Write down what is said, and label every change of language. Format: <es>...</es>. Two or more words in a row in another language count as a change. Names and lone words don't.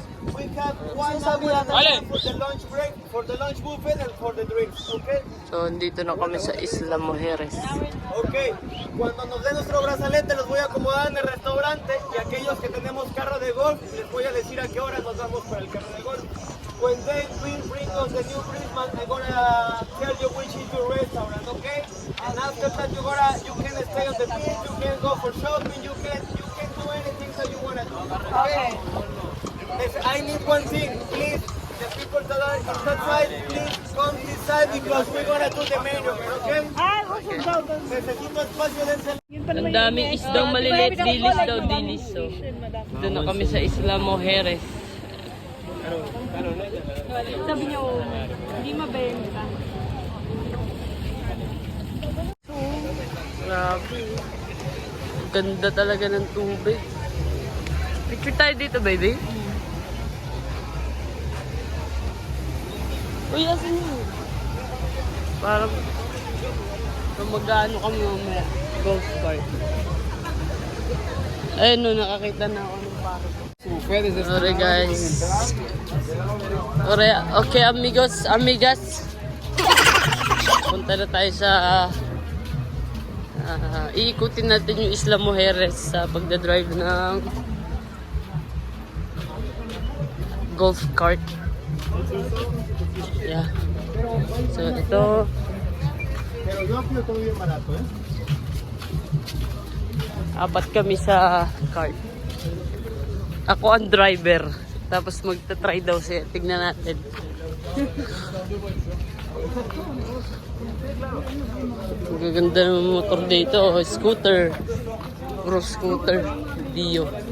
<en>We have 1 hour for the lunch break, for the lunch buffet, and for the drinks, okay?</en> <tl>So dito na kami sa Isla Mujeres.</tl> <es>Okay, cuando nos den nuestro brazalete los voy a acomodar en el restaurante y aquellos que tenemos carro de golf les voy a decir a qué hora nos vamos para el carro de golf.</es> <en>When they bring us the new Brisbane, I'm gonna tell you which is your restaurant, okay? And after that you can stay on the beach, you can go for shopping, you can do anything that you wanna do, okay? Listen, I need one thing, please. The people that are on that side, please come this side because we're gonna do the menu, okay?</en> <es>Necesito espacio de</es> <tl>Ang daming isdang maliliit, dilis daw, dilis. So, dito na kami sa Isla Mujeres. Sabi niya, hindi mabenta. Grabe. Ganda talaga ng tubig. Picture tayo dito, baby. Uy, asan yun? Parang mag-ano kami mamaya.</tl> <en>Golf cart.</en> <tl>Ayun no, nakakita na ako ng parang.</tl> <en>Sorry guys.</en> <es>Okay amigos, amigas.</es> <tl>Punta na tayo sa iikutin natin yung Isla Mujeres sa pagdadrive ng</tl> <en>golf cart.</en> <tl>Yeah. So ito.</tl> <es>Pero yo creo que todo bien barato, ¿eh?</es> <tl>Apat kami sa cart. Ako ang driver. Tapos magta-try daw siya. Tignan natin. Ang gaganda ng motor dito. Oh, scooter. Puro scooter. Dio.</tl>